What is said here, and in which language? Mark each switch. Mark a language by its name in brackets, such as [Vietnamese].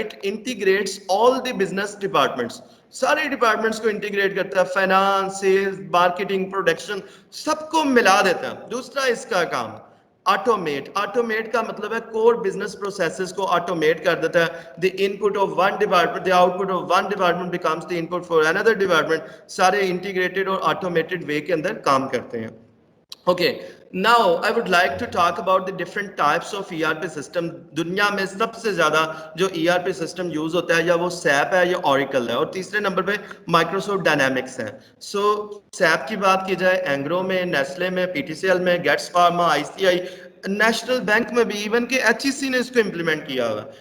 [English] it integrates all the business departments, [Hindi] सारे departments को integrate करता है, [English] finance, sales, marketing, production, [Hindi] सबको मिला देता है. दूसरा इसका काम ऑटोमेट का मतलब है कोर बिजनेस प्रोसेसेस को ऑटोमेट कर देता है. [English] The input of one department, the output of one department becomes the input for another department. [Hindi] सारे इंटीग्रेटेड और ऑटोमेटेड वे के अंदर काम करते हैं. [English] Okay, now I would like to talk about the different types of ERP system. [Hindi] दुनिया में सबसे ज्यादा जो ERP system यूज होता है या वो SAP है या Oracle है, और तीसरे नंबर पे Microsoft Dynamics है. So SAP की बात की जाए, एंग्रो में, नेस्ले में, PTCL में, gets pharma, ICI, national bank में भी, इवन के HEC ने इसको इंप्लीमेंट किया हुआ.